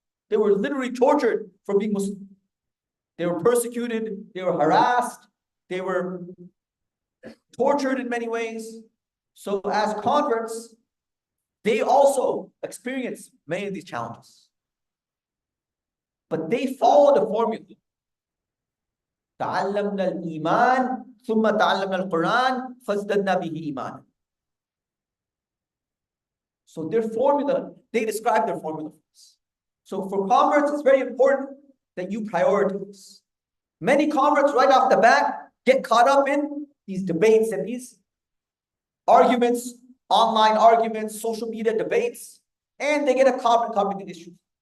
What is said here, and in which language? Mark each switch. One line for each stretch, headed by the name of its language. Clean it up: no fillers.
English: They were literally tortured for being Muslim. They were persecuted, they were harassed, they were tortured in many ways. So as converts, they also experienced many of these challenges. But they followed the formula.
Arabic: تعلمنا الإيمان ثم تعلمنا القرآن فازددنا به إيمانا.
English: So their formula, they describe their formula for us. So for converts, it's very important that you prioritize. Many converts right off the bat get caught up in these debates and these arguments, online arguments, social media debates, and they get caught up in these issues.